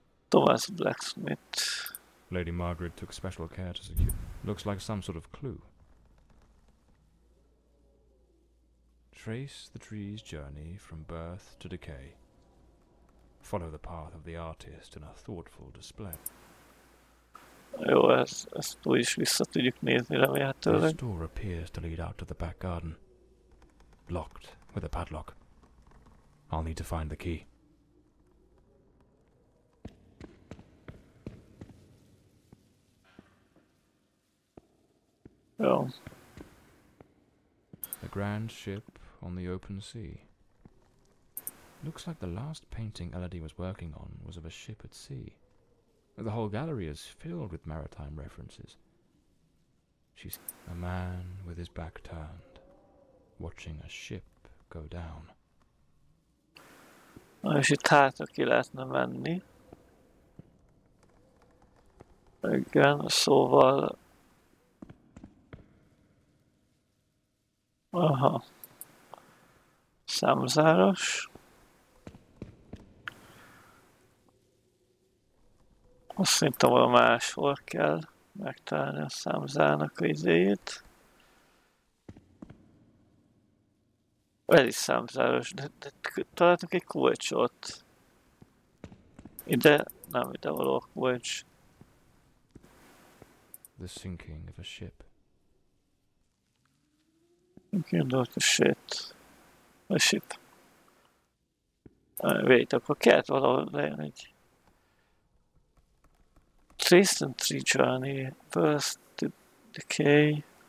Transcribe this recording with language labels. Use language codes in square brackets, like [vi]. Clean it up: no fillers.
[en] Thomas Blacksmith. Lady Margaret took special care to secure. Looks like some sort of clue. Trace the tree's journey from birth to decay. Follow the path of the artist in a thoughtful display. [hu] Jó, ezt úgy is vissza tudjuk nézni [en] This [hu] remélhetőleg. [en] door appears to lead out to the back garden. Locked with a padlock. I'll need to find the key. [hu] Jó. [en] A grand ship on the open sea. Looks like the last painting Elody was working on was of a ship at sea. The whole gallery is filled with maritime references. She's a man with his back turned, watching a ship go down. [hu] Na, és itt hátra ki lehetne menni. Igen, szóval... Aha. Számzáros. Azt szerintem valami máshol kell megtalálni a számzárnak a idejét. Ez is számzáros, de találtunk egy kulcsot. Ide, nem ide való a kulcs. [en] The sinking of a ship. [hu] Indult a ship. [en] Wait, [hu] akkor kellett valahol legyen egy... [en] Trace and tree journey, birth to decay.